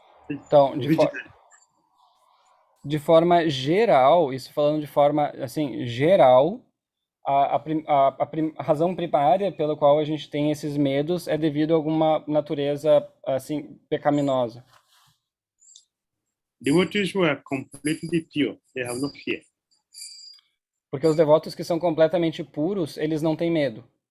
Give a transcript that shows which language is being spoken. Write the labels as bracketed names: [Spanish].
[Portuguese] Então, de forma geral, isso falando de forma assim geral, a razão primária pela qual a gente tem esses medos é devido a alguma natureza assim pecaminosa. [English] Devotees who are completely pure, they have no fear. [Portuguese] Porque os devotos que são completamente puros, eles não têm medo.